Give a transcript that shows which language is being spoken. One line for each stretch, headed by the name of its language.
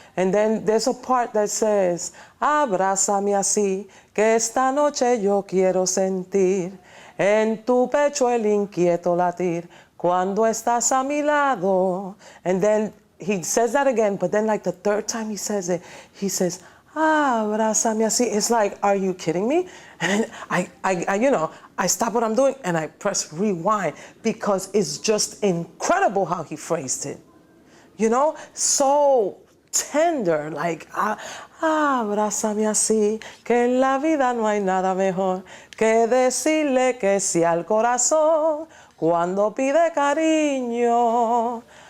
English: And then there's a part that says,
Spanish: abrázame así, que esta noche yo quiero sentir en tu pecho el inquieto latir, cuando estás a mi lado.
English: And then he says that again, but then like the third time he says it, he says,
Spanish: abrázame así.
English: It's like, are you kidding me? And I stop what I'm doing and I press rewind, because it's just incredible how he phrased it. So tender, like,
Spanish: abrázame así, que en la vida no hay nada mejor que decirle que sí al corazón cuando pide cariño.